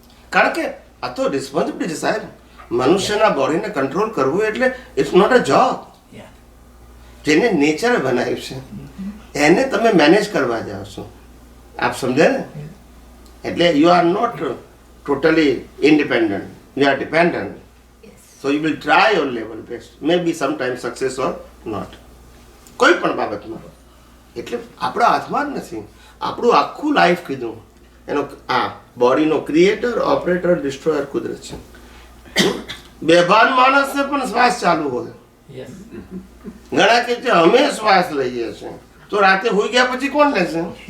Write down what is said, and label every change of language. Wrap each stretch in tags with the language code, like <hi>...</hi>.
<gu>કારણ કે આ તો રિસ્પોન્સિબિલિટી છે સાહેબ. મનુષ્યના બોડીને કંટ્રોલ કરવું એટલે</gu> <en>It's not a job.</en> <gu>જેને નેચરે બનાવ્યું છે એને તમે મેનેજ કરવા જાઓ છો. આપ સમજે ને?</gu> <en>એટલે you are not totally independent. You are dependent. So you will try your level best. Maybe sometimes success or not.</en> <gu>કોઈ પણ બાબતમાં. એટલે આપણા હાથમાં જ નથી. આપણું આખું લાઈફ કીધું એનો આ બોડીનો ક્રિએટર, ઓપરેટર, ડિસ્ટ્રોયર કુદરત છે. બેભાન માણસને પણ શ્વાસ ચાલુ હોય. ઘણા કે છે અમે શ્વાસ લઈએ છીએ, તો રાતે હોઈ ગયા પછી કોણ લેશે?</gu>